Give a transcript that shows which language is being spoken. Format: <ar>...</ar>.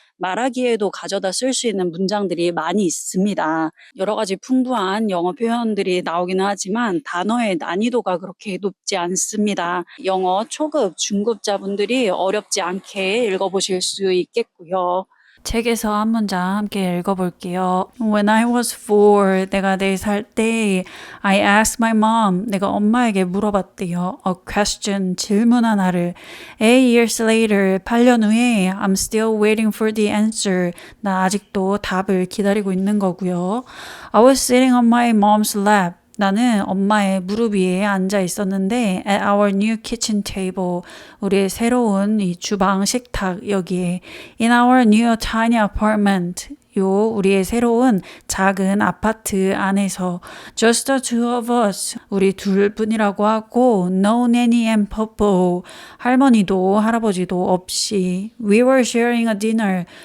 <ko>말하기에도 가져다 쓸 수 있는 문장들이 많이 있습니다. 여러 가지 풍부한 영어 표현들이 나오기는 하지만 단어의 난이도가 그렇게 높지 않습니다. 영어 초급, 중급자분들이 어렵지 않게 읽어보실 수 있겠고요. 책에서 한 문장 함께 읽어볼게요.</ko> <en>When I was 4,</en> <ko>내가 4살 때</ko> <en>I asked my mom,</en> <ko>내가 엄마에게 물어봤대요.</ko> <en>A question,</en> <ko>질문 하나를.</ko> <en>8 years later,</en> <ko>8년 후에</ko> <en>I'm still waiting for the answer.</en> <ko>나 아직도 답을 기다리고 있는 거고요.</ko> <en>I was sitting on my mom's lap.</en> <ko>나는 엄마의 무릎 위에 앉아 있었는데</ko> <en>at our new kitchen table,</en> <ko>우리의 새로운 이 주방 식탁 여기에</ko> <en>in our new tiny apartment,</en> <ko>우리의 새로운 작은 아파트 안에서</ko> <en>just the two of us,</en> <ko>우리 둘뿐이라고 하고</ko> <en>no nanny and papa,</en> <ko>할머니도 할아버지도 없이</ko> <en>we were sharing a dinner,</en>